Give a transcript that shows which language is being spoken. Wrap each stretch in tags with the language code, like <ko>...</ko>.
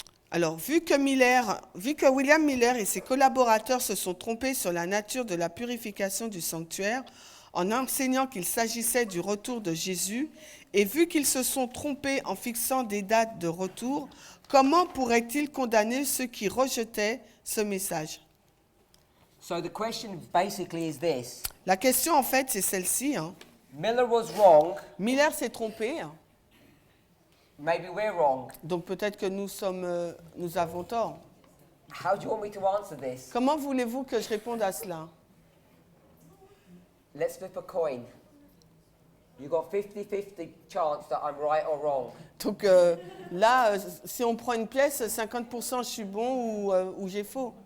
<fr>Alors, vu que William Miller et ses collaborateurs se sont trompés sur la nature de la purification du sanctuaire, en enseignant qu'il s'agissait du retour de Jésus, et vu qu'ils se sont trompés en fixant des dates de retour, comment pourraient-ils condamner ceux qui rejetaient ce message?</fr> <en>So the question basically is this.</en> <fr>La question, en fait, c'est celle-ci.</fr> <en>Miller was wrong.</en> <fr>Miller s'est trompé,</fr> <en>Maybe we're wrong.</en> <fr>donc peut-être que nous avons tort.</fr> <en>How do you want me to answer this?</en> <fr>Comment voulez-vous que je réponde à cela?</fr> <en>Let's flip a coin. You got 50-50 chance that I'm right or wrong.</en> <fr>Donc là, si on prend une pièce, 50% je suis bon ou j'ai faux.</fr>